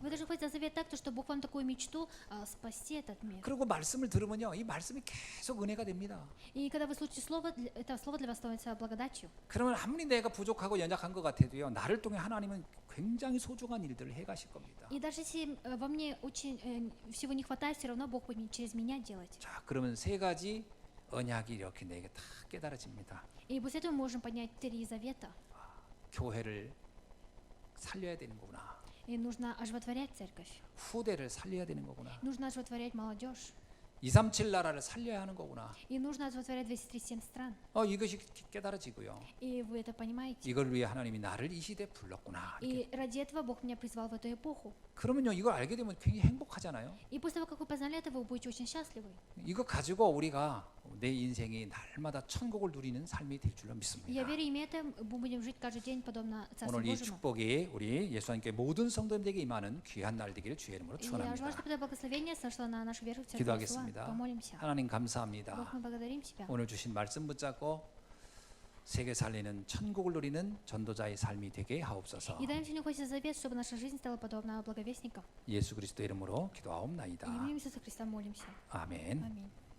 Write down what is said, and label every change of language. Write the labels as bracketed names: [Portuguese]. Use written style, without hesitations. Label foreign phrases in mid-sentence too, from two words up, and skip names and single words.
[Russian] Вы [Korean] 거예요. [Russian] должны быть за завет так, что Бог вам такую мечту спасти этот мир. [Korean] 그리고 말씀을 들으면요, 이 말씀이 계속 은혜가 됩니다. [Russian] И когда вы слушаете слово, это слово для вас становится благодатью. [Korean] 그러면 아무리 내가 부족하고 연약한 것 같아도요, 나를 통해 하나님은 굉장히 소중한 일들을 해가실 겁니다. [Russian] И даже если во мне очень всего не хватает, все равно Бог будет через меня делать. [Korean] 자, 그러면 세 가지 언약이 이렇게 내게 다 깨달아집니다. [Russian] И после этого мы можем поднять 3 завета. [Korean] 교회를 살려야 되는 거구나. [Russian] И нужно оживотворять церковь. [Korean] 후대를 살려야 되는 거구나. [Russian] Нужно оживотворять молодежь. [Korean] 237 나라를 살려야 하는 거구나. [Russian] И нужно оживотворять 237 стран. [Korean] 이것이 깨달아지고요. [Russian] И вы это понимаете. [Korean] 이걸 위해 하나님이 나를 이 시대에 불렀구나. [Russian] И ради этого Бог меня призвал в эту эпоху. [Korean] 그러면요, 이걸 알게 되면 굉장히 행복하잖아요. [Russian] И после того, как вы познали это, вы будете очень счастливы. [Korean] 이거 가지고 우리가 내 인생이 날마다 천국을 누리는 삶이 될 줄로 믿습니다. [Russian] Я верю, имея это, мы будем жить каждый день подобно Царству [Korean] 오늘 이 [Russian] Божьему. [Korean] 축복이 우리 예수님께 모든 성도들에게 임하는 귀한 날 되기를 주의 이름으로 [Russian] И я желаю, [Korean] 축원합니다. [Russian] чтобы это благословение сошло на нашу веру в Церковь [Korean] 기도하겠습니다. [Russian] Иисуса. Помолимся. [Korean] 하나님 감사합니다. [Russian] Бог, мы благодарим Тебя. [Korean] 오늘 주신 말씀 붙잡고 세계 살리는 천국을 누리는 전도자의 삶이 되게 하옵소서. [Russian] И даем сегодня Христе завет, чтобы наша жизнь стала подобна благовестникам. [Korean] 예수 그리스도 이름으로 [Russian] И [Korean] 기도하옵나이다. [Russian] именем Иисуса Христа молимся. [Korean] 아멘. [Russian] Аминь.